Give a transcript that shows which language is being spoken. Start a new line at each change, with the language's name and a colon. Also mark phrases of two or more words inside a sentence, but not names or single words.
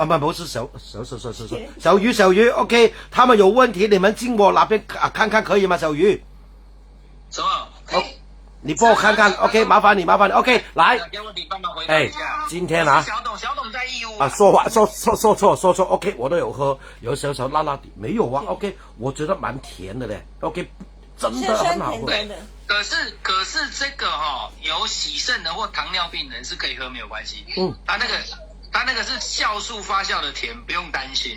Chinese: 不是小魚。OK， 他們有問題，你們進我那邊看看可以嗎？小魚。什麼？你幫我看看。OK， 麻煩你。OK， 來。給我你幫忙回答一下。今天啊。小董在義烏。說錯。OK，我都有喝，有少少辣辣的，沒有啊。OK， 我覺得蠻甜的嘞。OK， 真的很好喝。可是這個有洗腎的或糖尿病人是可以喝，沒有關係。他那個是酵素發酵的甜，不用擔心。